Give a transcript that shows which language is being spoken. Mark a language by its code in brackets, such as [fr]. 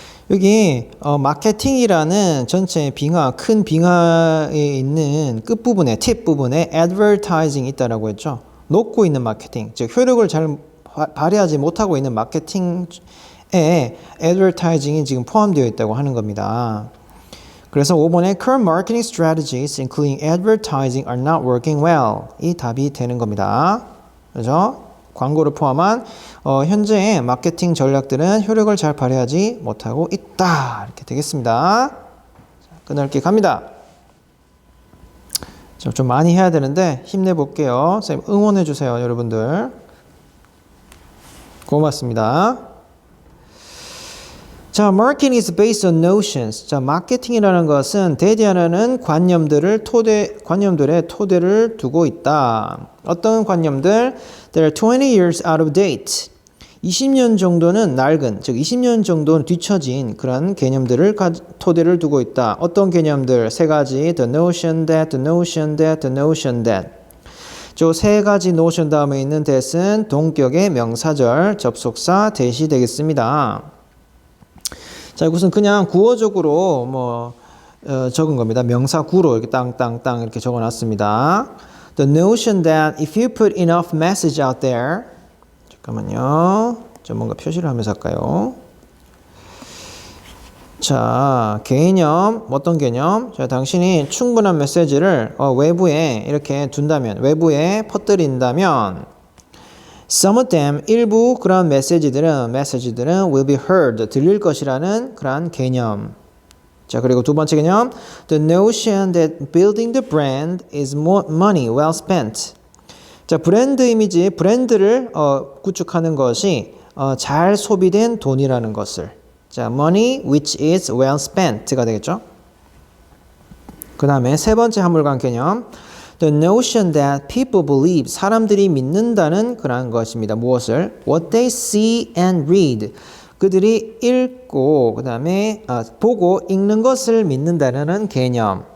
[ko] 여기 마케팅이라는 전체 빙하, 큰 빙하에 있는 끝부분에, 팁 부분에 advertising 있다라고 했죠. 녹고 있는 마케팅, 즉 효력을 잘 발휘하지 못하고 있는 마케팅에 advertising이 지금 포함되어 있다고 하는 겁니다. 그래서 5번에 [en] current marketing strategies including advertising are not working well. [ko] 이 답이 되는 겁니다. 그렇죠? 광고를 포함한 현재의 마케팅 전략들은 효력을 잘 발휘하지 못하고 있다. 이렇게 되겠습니다. 자, 끝날게 갑니다. 좀 많이 해야 되는데 힘내볼게요. 선생님 응원해주세요. 여러분들. 고맙습니다. [en] 자, marketing is based on notions. [ko] 자, 마케팅이라는 것은 대디하는 관념들의 토대를 두고 있다. 어떤 관념들? [en] They're 20 years out of date. [ko] 20년 정도는 낡은, 즉 20년 정도는 뒤처진 그런 개념들을 토대를 두고 있다. 어떤 개념들? 세 가지. [en] The notion that, the notion that, the notion that. [ko] 저 세 가지 notion 다음에 있는 that은 동격의 명사절, 접속사, that이 되겠습니다. 자, 이것은 그냥 구어적으로 적은 겁니다. 명사 구로 이렇게 땅땅땅 이렇게 적어 놨습니다. [en] The notion that if you put enough message out there. [ko] 잠깐만요. 좀 뭔가 표시를 하면서 할까요? 자, 개념, 어떤 개념? 자, 당신이 충분한 메시지를 외부에 이렇게 둔다면, 외부에 퍼뜨린다면 [en] Some of them, [ko] 일부 그런 메시지들은 [en] will be heard, [ko] 들릴 것이라는 그런 개념. 자, 그리고 두 번째 개념, [en] the notion that building the brand is money well spent. [ko] 자, 브랜드 이미지, 브랜드를 구축하는 것이 잘 소비된 돈이라는 것을. [en] 자, money which is well spent가 되겠죠. [ko] 그 다음에 세 번째 한물관 개념, [en] The notion that people believe, [ko] 사람들이 믿는다는 그런 것입니다. 무엇을? [en] What they see and read. [ko] 그들이 읽고 그 다음에 보고 읽는 것을 믿는다는 개념.